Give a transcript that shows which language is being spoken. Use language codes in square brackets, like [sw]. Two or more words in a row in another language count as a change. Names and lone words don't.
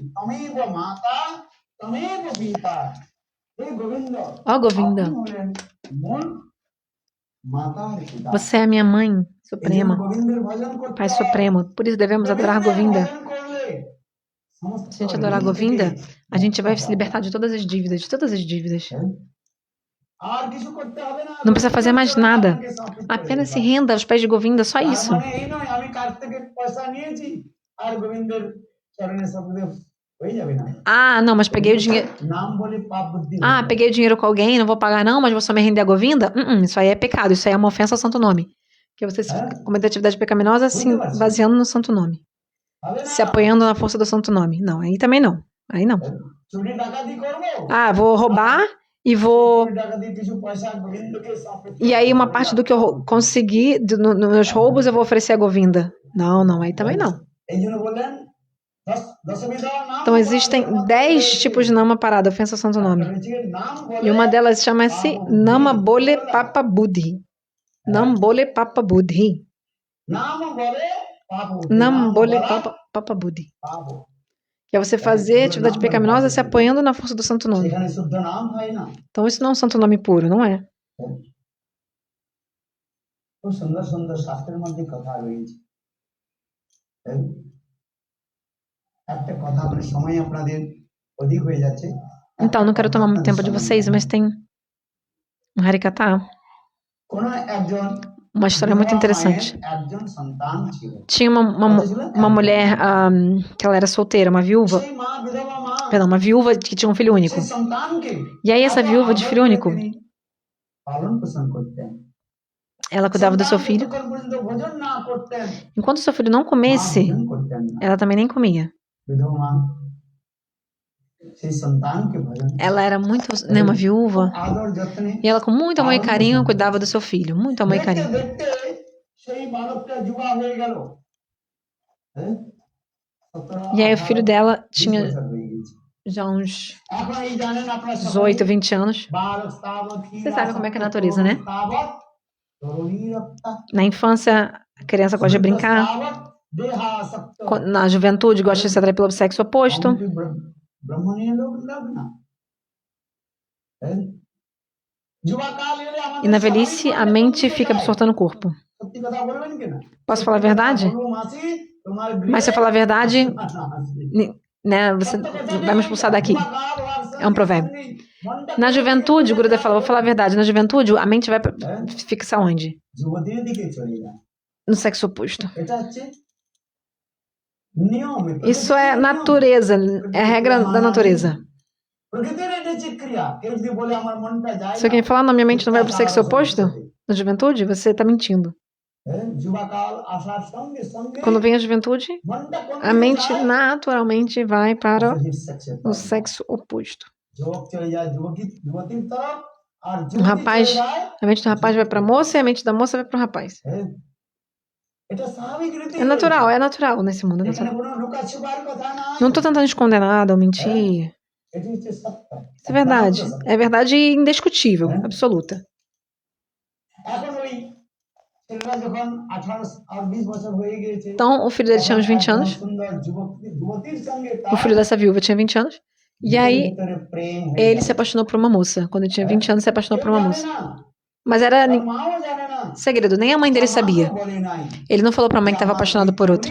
[sa] তমেব মাতা তমেব পিতা। [bn] এই গোবিন্দ [pt] Ó Govinda, [bn] আপনি হলেন মূল মাতার পিতা। [pt] você é a minha mãe [bn] এই জন্য [pt] suprema, [bn] গোবিন্দের ভজন করতে [pt] Pai [bn] হবে। [pt] supremo. Por isso devemos adorar Govinda. [bn] ভজন করলে সমস্ত [pt] Se a gente adorar [bn] ঋণ থেকে [pt] Govinda, a gente vai se [bn] মুক্ত [pt] libertar de todas as dívidas, de todas as dívidas. [bn] আর কিছু করতে হবে না। [pt] Não precisa fazer mais nada. [bn] আপনাকে সমর্পিত করে [pt] Apenas se [bn] দিতে হবে। [pt] renda aos pés de Govinda, só [bn] তার [pt] isso. [bn] মানে এই নয় আমি কাছ থেকে পয়সা নিয়েছি আর গোবিন্দের চরণে সমর্পিত হয়ে যাবে না। [pt] Ah, não, mas peguei o dinheiro. [bn] নাম বলে পাপ বুদ্ধি [pt] Ah, peguei o dinheiro com alguém, não vou pagar não, mas vou só me render a Govinda? Isso aí é pecado, isso aí é uma ofensa ao santo nome. Que você cometer atividade pecaminosa se baseando no santo nome, [bn] হবে না। [pt] se apoiando na força do santo nome. Não, aí também não. Aí não. [bn] চুরি ডাকাতি করবো [pt] Ah, vou roubar e vou. [bn] চুরি ডাকাতি কিছু পয়সা গোবিন্দকে সমর্পিত [pt] E aí uma parte do que eu conseguir nos meus roubos eu vou oferecer a Govinda. Não, não, aí também não. [bn] এই জন্য বললেন দশবিধা নাম [pt] Então existem 10 tipos de [bn] নাম অপরাধ, [pt] ofensa ao santo nome. [bn] নাম [pt] E uma delas chama-se [bn] নাম বলে পাপ বুদ্ধি. নাম বলে পাপ বুদ্ধি. নাম বলে পাপ নাম বলে পাপ বুদ্ধি. পাপ [pt] Que é você fazer atividade pecaminosa se apoiando na força do santo nome. [bn] সেখানে শুদ্ধ নাম হয় না। [pt] Então isso não é um santo nome puro, não é? [bn] খুব সুন্দর সুন্দর শাস্ত্রের মধ্যে কথা রয়েছে। একটা কথা মানে সময় আপনাদের অধিক হয়ে যাচ্ছে। [pt] Então, não quero tomar muito tempo de vocês, mas tem um Harikata, [bn] কোনো একজন [pt] uma história muito interessante. [bn] একজন সন্তান ছিল। [pt] Tinha uma mulher que ela era solteira, uma viúva, [bn] সেই মা বিধবা মা [pt] perdão, uma viúva que tinha um filho único. [bn] সেই সন্তানকে [pt] E aí essa viúva de filho único, [bn] তিনি পালন পোষণ করতেন। [pt] ela cuidava do seu filho. [bn] যতক্ষণ পর্যন্ত ভোজন না করতেন [pt] Enquanto o seu filho não [bn] মা [pt] comesse, [bn] ভোজন করতেন না। [pt] ela também nem comia. [bn] বিধবা মা সেই সন্তানকে ভোজন [pt] Ela era muito, né, uma viúva, [bn] আদর যত্নে [pt] e ela com muito amor e carinho cuidava do seu filho, muito amor e [bn] দেখতে [pt] carinho. [bn] দেখতে সেই বালকটা যুবা হয়ে গেল। হ্যাঁ? [pt] 17, E aí o filho 18, dela 20 tinha [bn] বছর হয়ে গেছে। [pt] já uns [bn] এখন এই জানেন আপনারা [pt] 18, 20 anos. [sa] বালক স্থাবত [pt] Você sabe como é que é a natureza, né? [sa] স্থাবত তরুণীরপ্তা [pt] Na infância, a criança gosta de brincar. [sa] স্থাবত দেহাসক্ত [pt] Na juventude, gosta de se atrair pelo sexo oposto. [bn] অমৃত ব্রহ্মণীয় লোক না। হ্যাঁ? যুবাকাল এলে আমাদের [pt] E na velhice, a mente fica absorta no corpo. [bn] সত্যি কথা বলবেন কিনা? [pt] Posso falar a verdade? [bn] বলবো মাসি তোমার [pt] Mas se eu falar a verdade, né, você vai me expulsar daqui. É um provérbio. Na juventude, o Gurudev fala, vou falar a verdade, na juventude a mente vai fixar onde? [bn] যুবতীর দিকে চলে যায়। [pt] No sexo oposto. [bn] এটা হচ্ছে নিয়ম। [pt] Isso é natureza, é a regra da natureza. [bn] প্রকৃতির এটা হচ্ছে ক্রিয়া। কেউ যদি বলে আমার মনটা যায় [pt] Se alguém falar, não, minha mente não vai pro sexo oposto, na juventude, você tá mentindo. [bn] যুবাকাল আসার সঙ্গে সঙ্গে [pt] Quando vem a juventude, [bn] মনটা কোন [pt] a [bn] দিকে [pt] mente [bn] যায়? [pt] naturalmente vai para [en] Opposite sex-এর [pt] o [bn] তরফ। [pt] sexo oposto. [bn] যুবক চলে যায় যুবতীর তরফ আর [pt] O [bn] যুবতী [pt] rapaz, [bn] চলে যায় [pt] a mente do rapaz vai para a moça e a mente da moça vai para o rapaz. [bn] হ্যাঁ, এটা স্বাভাবিক রীতি [pt] É natural nesse mundo, é [bn] এখানে [pt] natural. [bn] কোনো লুকাছুপার কথা নাই [pt] Não tô tentando esconder nada ou mentir. [bn] এটি হচ্ছে সত্য [pt] Isso é verdade. É verdade indiscutível, absoluta. [bn] এখন ওই ছেলেরা যখন 18 আর 20 বছর হয়ে গিয়েছে [pt] Então, o filho dele tinha uns 20 anos, [bn] সুন্দর যুবতীর সঙ্গে [pt] o filho dessa viúva tinha 20 anos, e aí [bn] ভিতরে প্রেম হয়ে [pt] ele [bn] গেল। [pt] se apaixonou por uma moça. Quando ele tinha 20 anos, se apaixonou por [bn] কেউ [pt] uma [bn] জানে [pt] moça. [bn] না, [pt] Mas era [bn] তার মাও জানে না, [pt] segredo, nem a mãe dele [bn] তার [pt] sabia. [bn] মাকেও বলে নাই। [pt] Ele não falou pra mãe que estava apaixonado por outra.